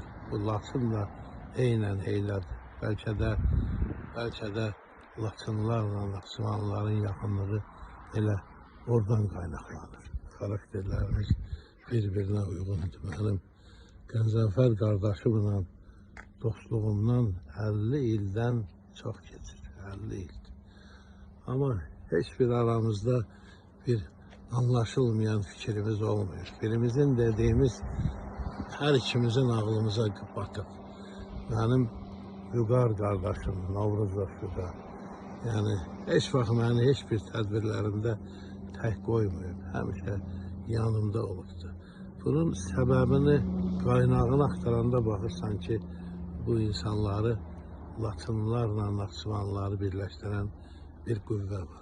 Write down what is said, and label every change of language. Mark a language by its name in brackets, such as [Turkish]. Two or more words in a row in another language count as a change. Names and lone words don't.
[Azerbaijani] Bu Laçın da eynən eylədir. Belki de Laçınlarla Naxçıvanlıların yaxınlığı elə oradan qaynaqlanır. [Turkish] Karakterlerimiz birbirine uyğundur. [Azerbaijani] Benim Qəzənfər qardaşımla dostluğumdan 50 ildən çox keçir. 50 ildir. [Turkish] Ama hiçbir aramızda bir anlaşılmayan fikrimiz olmuyor. Birimizin dediğimiz her ikimizin ağlımıza batır. Benim Vüqar kardeşim, Novruzov Vüqar. [Azerbaijani] Yani hiç vaxt məni heç bir tədbirlərində tək qoymuyor. Həmişə yanımda olubdu. Bunun səbəbini, qaynağını axtaranda baxırsan ki, bu insanları Laçınlarla Naxçıvanlıları birləşdirən bir qüvvə var.